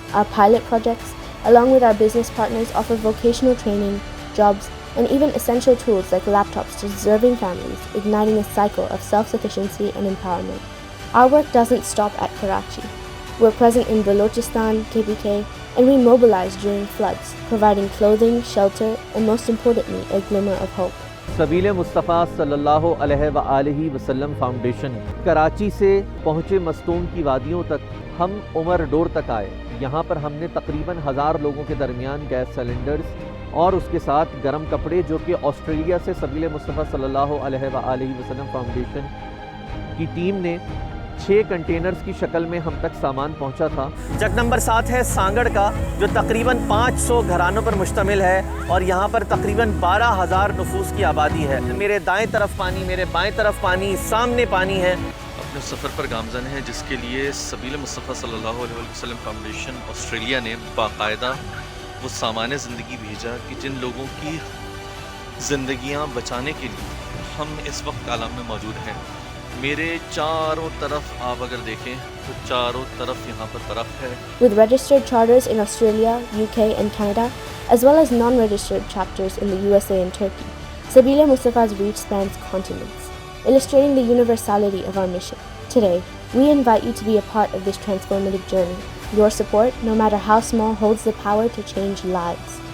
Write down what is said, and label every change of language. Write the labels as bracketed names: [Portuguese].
[English] Our pilot projects, along with our business partners, offer vocational training, jobs, and even essential tools like laptops to deserving families, igniting a cycle of self-sufficiency and empowerment. Our work doesn't stop at Karachi. We're present in Balochistan, KPK, and we mobilize during floods, providing clothing, shelter, and most importantly, a glimmer of hope. [Hindi] सबील-ए-मुस्तफ़ा सल्लल्लाहु अलैहि वसल्लम foundation Karachi से पहुँचे मस्तून की वादियों तक, हम Umar door तक आए। यहाँ पर हमने तकरीबन 1000 लोगों के दरमियान गैस सिलेंडर्स और उसके साथ गर्म कपड़े, जो कि ऑस्ट्रेलिया से सबील-ए-मुस्तफ़ा सल्लल्लाहु अलैहि वसल्लम फाउंडेशन की टीम ने 6 कंटेनर्स की शक्ल में हम तक सामान पहुंचा था। जग नंबर 7 है सांगड़ का, जो तकरीबन 500 घरानों पर मुश्तमिल है और यहाँ पर तकरीबन 12,000 नफूस की आबादी है। मेरे दाएं तरफ पानी, मेरे बाएं तरफ पानी, सामने पानी है। अपने सफ़र पर गामज़न है, जिसके लिए सबील-ए-मुस्तफ़ा सल्लल्लाहु अलैहि वसल्लम फाउंडेशन ऑस्ट्रेलिया ने बाकायदा वो सामान ज़िंदगी भेजा कि जिन लोगों की ज़िंदगियाँ बचाने के लिए हम इस वक्त आलम में मौजूद हैं। मेरे चारों तरफ आप अगर देखें तो चारों तरफ यहाँ पर बर्फ़ है। [English] With registered charters in Australia, UK and Canada, as well as non-registered chapters in the USA and Turkey, Sabeel-e-Mustafa's reach spans continents, illustrating the universality of our mission. Today, we invite you to be a part of this transformative journey. Your support, no matter how small, holds the power to change lives.